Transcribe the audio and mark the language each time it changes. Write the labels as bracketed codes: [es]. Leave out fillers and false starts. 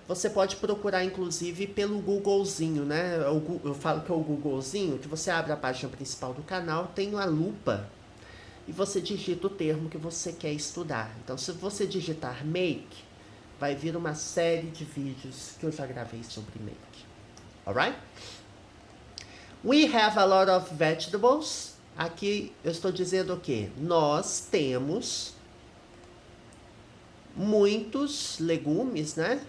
[pt] Você pode procurar, inclusive, pelo Googlezinho, né? Eu falo que é o Googlezinho, que você abre a página principal do canal, tem uma lupa, e você digita o termo que você quer estudar. Então, se você digitar make, vai vir uma série de vídeos que eu já gravei sobre make. [en] Alright? We have a lot of vegetables. [pt] Aqui eu estou dizendo o quê? Nós temos muitos legumes, né?